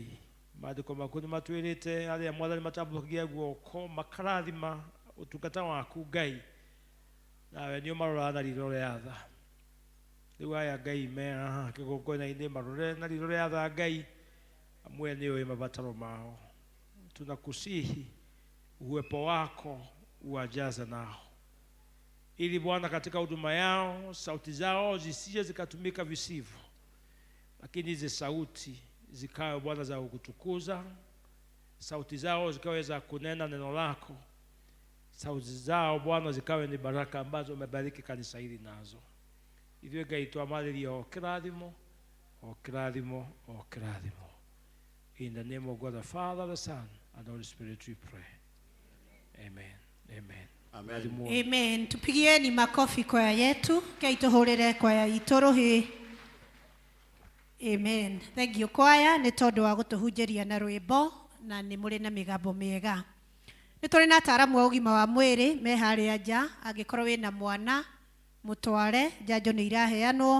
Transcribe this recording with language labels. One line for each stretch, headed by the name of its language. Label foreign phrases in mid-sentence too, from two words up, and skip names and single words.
Kikuyu: Maandiko maku nĩ matwĩrĩte arĩa Mwathani matambũrũkagia guoko makarathima ũtungata waku Ngai, nawe nĩ ũmaroraga na riitho rĩa tha. Rĩu aya Ngai me haha kĩgongona-inĩ marore na riitho rĩa tha Ngai, amwe nĩ ũĩ mabataro mao.
Swahili: Tunakusihi uwepo wako uwajaze nao, ili Bwana katika huduma yao sauti zao zisije zikatumika visivyo, lakini hizi sauti zikawe Bwana za kukutukuza, sauti zao zikawe za kunena neno lako, sauti zao Bwana zikawe ni baraka ambazo umebariki kanisa hili nazo.
Kikuyu: Hivyo Ngai twamarĩria o kĩrathimo, o kĩrathimo, o kĩrathimo.
English: In the name of God the Father, the Son, and the Holy Spirit we pray. Amen. Amen. Amen.
Swahili: Amen. Tupigieni makofi kwaya yetu,
Kikuyu: Ngai tuhũrĩre kwaya itũ rũhĩ. Amen.
English: Thank you
Kikuyu: kwaya nĩ tondũ wa gũtũhunjĩria na rwĩmbo na nĩ mũrĩ na mĩgambo mĩega. Nĩ tũrĩ na ataaramu a ũgima wa mwĩrĩ me harĩa nja, angĩkorwo wĩna mwana mũtware, njanjo nĩ iraheanwo.